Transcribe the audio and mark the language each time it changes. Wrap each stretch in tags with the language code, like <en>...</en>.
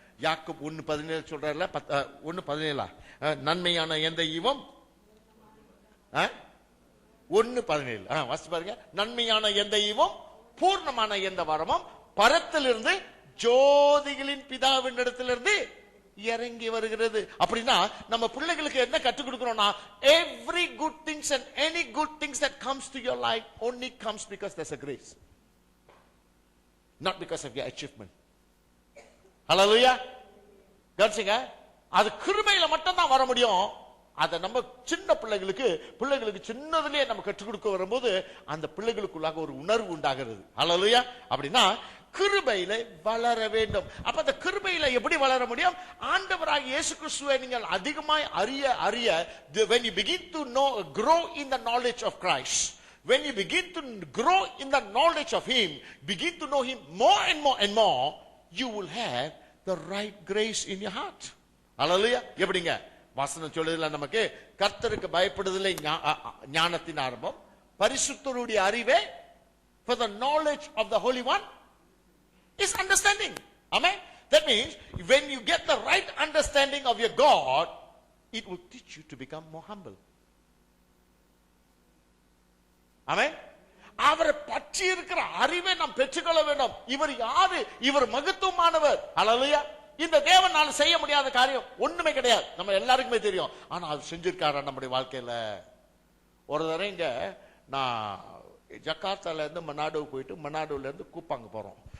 <ta>யாக்கோபு 1:17 சொல்றாருல, 1:17 நன்மையான எந்த ஈவும் 1:17 வாசி பாருங்க. நன்மையான எந்த ஈவும் பூர்ணமான எந்த வரமும் பரத்திலிருந்து ஜோதிகளின் பிதாவின் இடத்திலிருந்து இறங்கி வருகிறது. அப்படின்னா நம்ம பிள்ளைகளுக்கு என்ன கற்றுக் கொடுக்கிறோம்னா,</ta> <en>every good things and any good things that comes to your life only comes because there's a grace, not because of your achievement. Hallelujah.</en> <ta>கவனிச்சுங்க, அது கிருபையில மட்டும் தான் வர முடியும். அதை நம்ம சின்ன பிள்ளைகளுக்கு சின்னதுலயே நம்ம கற்றுக் கொடுக்க வரும்போது அந்த பிள்ளைகளுக்குள்ளாக ஒரு உணர்வு உண்டாகிறது. ஹல்லேலூயா. அப்படின்னா கிருபையில வளர வேண்டும். அப்ப அந்த கிருபையில எப்படி வளர முடியும்? ஆண்டவராகிய இயேசு கிறிஸ்துவை நீங்கள் அதிகமாய் அறிய</ta> <en>when you begin to grow in the knowledge of Christ, when you begin to grow in the knowledge of him, begin to know him more and more and more, you will have the right grace in your heart.</en> <ta>ஹல்லேலூயா. எப்படிங்க? வசனம் சொல்லுதுல நமக்கு, கர்த்தருக்கு பயப்படுதலே ஞானத்தின் ஆரம்பம், பரிசுத்தருடைய அறிவே,</ta> <en>for the knowledge of the Holy One is understanding. Amen. That means when you get the right understanding of your God, it will teach you to become more humble. Amen.</en> <ta>அவரை பற்றி இருக்கிற அறிவை நாம் பெற்றுக்கொள்ள வேண்டும். இவர் யாரு? இவர் மகத்துவமானவர். ஹல்லேலூயா. இந்த தேவனால செய்ய முடியாத காரியம் ஒண்ணுமே கிடையாது, நம்ம எல்லாருக்குமே தெரியும். ஆனா அது செஞ்சிருக்காரா நம்முடைய வாழ்க்கையில? ஒரு தடவை இங்க நான் ஜகார்த்தால இருந்து மனாடோவுக்கு போயிட்டு மனாடோல இருந்து கூப்பாங்க போறோம்.</ta>